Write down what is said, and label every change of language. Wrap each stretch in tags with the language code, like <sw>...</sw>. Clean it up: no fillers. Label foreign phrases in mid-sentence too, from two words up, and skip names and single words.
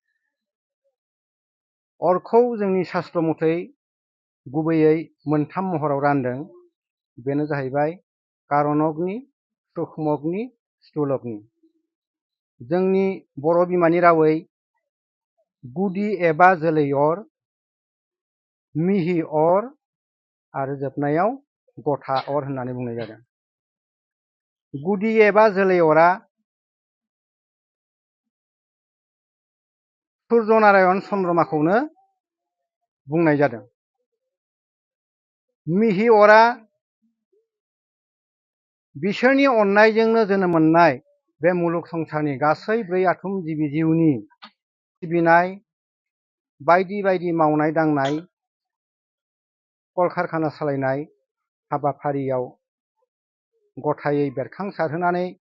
<brx>अरखौ जोंनि शास्त्र मथै गुबैयै मोनथाम महराव रानदों बेनो जाहैबाय कारनग्नि सूक्ष्मग्नि स्थूलग्नि जोंनि बर' बिमानि रावै गुदि एबा जोलै अर मिहि अर आरो जोबनायाव गथा अर होननानै बुंनाय जादों गुदि एबा जोलै अरा सूर्य नारायण चन्द्रमाखौनो बुंनाय जादों मिहि अरा बिसोरनि अननायजोंनो जोनोम मोननाय बे मुलुग संसारनि गासै ब्रै आथुम जिबि जिउनि सिबिनाय बायदि बायदि मावनाय दांनाय कलकारखाना सालायनाय हाबाफारियाव गथायै बेरखांसारहोनानै</brx>